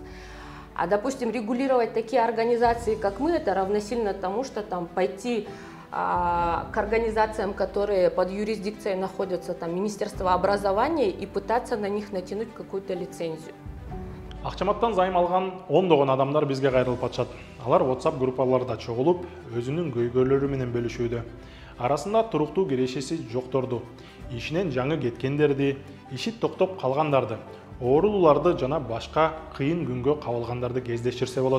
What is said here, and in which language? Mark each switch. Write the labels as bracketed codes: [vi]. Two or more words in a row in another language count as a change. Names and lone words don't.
[ru] А, допустим, регулировать такие организации, как мы, это равносильно тому, что там пойти к организациям, которые под юрисдикцией находятся, там, Министерство образования, и пытаться на них натянуть какую-то лицензию. [ky] Акчаматтан займ алган ондогон адамдар бизге кайрылып атышат. Алар WhatsApp группаларда чогулуп, өзүнүн көйгөйлөрү менен бөлүшүүдө. Арасында туруктуу кирешеси жокторду, ишинен жаңы кеткендерди, иши токтоп калгандарды, оорулууларды жана башка кыйын күнгө кабылгандарды кездештирсе болот.